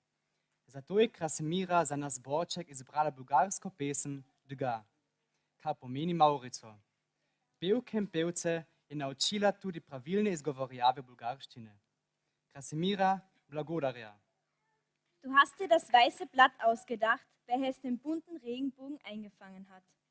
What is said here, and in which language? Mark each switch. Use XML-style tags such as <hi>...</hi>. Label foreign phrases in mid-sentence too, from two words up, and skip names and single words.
<sl>Zato je Krasimira za nas zborček izbrala bulgarsko pesem Dga, kar pomeni Maurico. Pevke in pevce je naučila tudi pravilne izgovorjave bulgarščine. Krasimira, blagodarja.</sl> <de>Du hast dir das weiße Blatt ausgedacht, welches den bunten Regenbogen eingefangen hat.</de>